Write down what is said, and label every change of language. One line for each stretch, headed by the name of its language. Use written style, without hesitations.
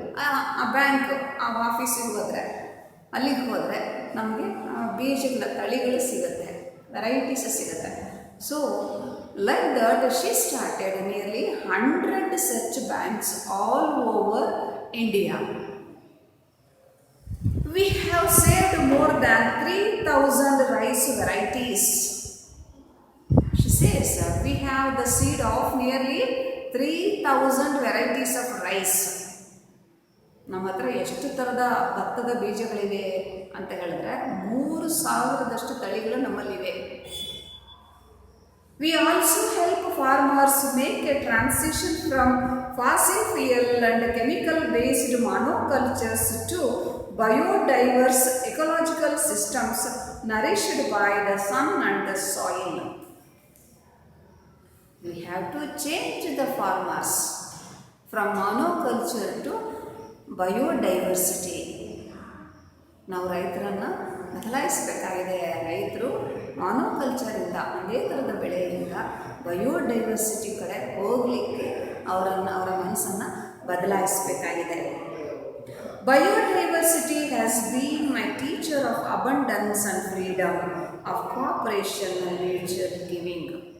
Kannada: ಆ ಬ್ಯಾಂಕ್, ಆ ಆಫೀಸಿಗೆ ಹೋದರೆ, ಅಲ್ಲಿಗೆ ಹೋದರೆ ನಮಗೆ ಬೀಜಗಳ ತಳಿಗಳು ಸಿಗುತ್ತೆ, ವೆರೈಟೀಸ್ ಸಿಗುತ್ತೆ.
English: So like that she started nearly 100 such banks all over India. We have saved more than 3,000 rice varieties. She says we have the seed of nearly 3,000 varieties of rice.
Kannada: ನಮ್ಮ ಹತ್ರ ಎಷ್ಟು ಥರದ ಭತ್ತದ ಬೀಜಗಳಿವೆ ಅಂತ ಹೇಳಿದ್ರೆ 3,000ದಷ್ಟು ತಳಿಗಳು ನಮ್ಮಲ್ಲಿವೆ.
English: We also help farmers make a transition from fossil fuel and chemical based monocultures to biodiverse ecological systems nourished by the sun and the soil. We have to change the farmers from monoculture to biodiversity.
Kannada: ನಾವು ರೈತರನ್ನು ಬದಲಾಯಿಸಬೇಕಾಗಿದೆ. ರೈತರು ಮಾನೋಕಲ್ಚರಿಂದ ಒಂದೇ ಥರದ ಬೆಳೆಯಿಂದ biodiversity ಕಡೆ ಹೋಗಲಿಕ್ಕೆ ಅವರ ಮನಸ್ಸನ್ನು ಬದಲಾಯಿಸಬೇಕಾಗಿದೆ.
English: Biodiversity has been my teacher of abundance and freedom of cooperation and nature giving.